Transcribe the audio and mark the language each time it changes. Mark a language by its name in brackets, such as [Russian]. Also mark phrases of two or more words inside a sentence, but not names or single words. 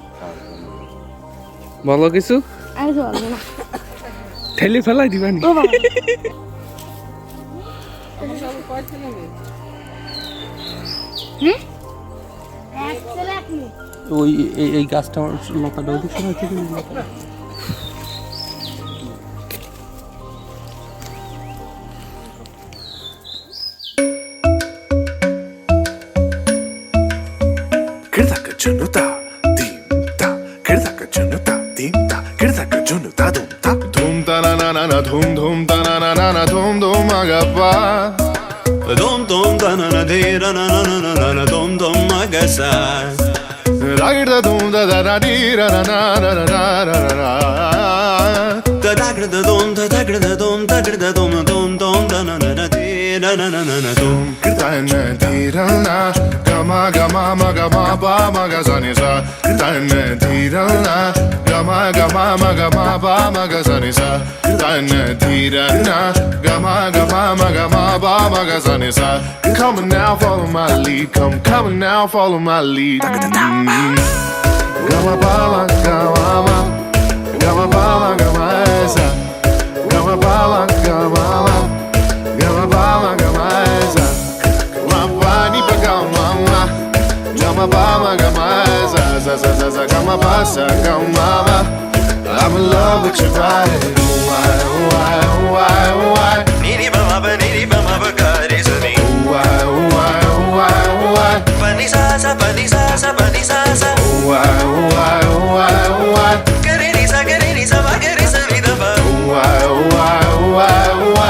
[Bangla] বলো কিছু, আই যাবো না ঠেলে ফেলাই দিবানি। ও বাবা সব কয়টা নেবে? এক ছেলে এক মেয়ে। ওই এই গাছটা লতাটা ওদিক সময় থেকে Kirdaka junuta, dimta. Kirdaka junuta, dimta. Kirdaka junuta, dumta. Dum ta na na na na, dum dum ta na na na na, dum dum agapa. Dum dum ta na na de ra na na na na na, dum dum agasa. Ragda dum da da da di ra na na na na na na na. Da da da dum da da da dum da da dum dum dum da na na na di ra na na na na dum. Kirtana di ra na. Gama gama ma gama ba ma ga sa ni sa. Kirtana di ra na. Gama gama ma gama ba ma ga sa ni sa. Kirtana di ra na. Gama gama ma gama ba ma ga sa ni sa. [English] Come on now, follow my lead. Come on now, follow my lead. Gama ba ma gama ma. Gama ba ma gama sa. Gama ba ma gama ma. Gama ba ma gama sa. Gama ni pa gama ma. Gama ba ma gama sa sa sa sa sa. Gama ba sa gama ma. I'm in love with your body. Why, why, why, why? Niri ba ma ba kare sani. Why, why, why, why? Pani sa sa pani sa sa pani sa sa. Why, why, why, why? Kare ni sa ma kare sa ni da ba. Why, why, why, why?